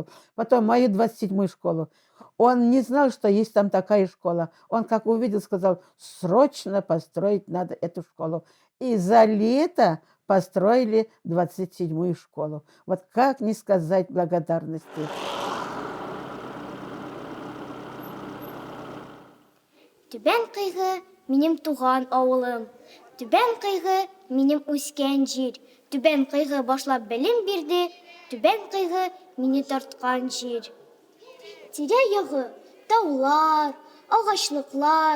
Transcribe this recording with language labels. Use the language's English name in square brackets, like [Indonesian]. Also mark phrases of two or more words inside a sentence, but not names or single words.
[Russian] Потом мою 27-ю школу. Он не знал, что есть там такая школа. Он как увидел, сказал, срочно построить надо эту школу. И за лето построили 27-ю школу. Вот как не сказать благодарности. [Tatar] Түбән кыйгы минем туган авылым. Түбән кыйгы минем үскән җир. Түбән кыйгы башлап белем бирде. Түбән кыйгы мине тарткан җир. Тирә-ягы таулар, агачлыклар.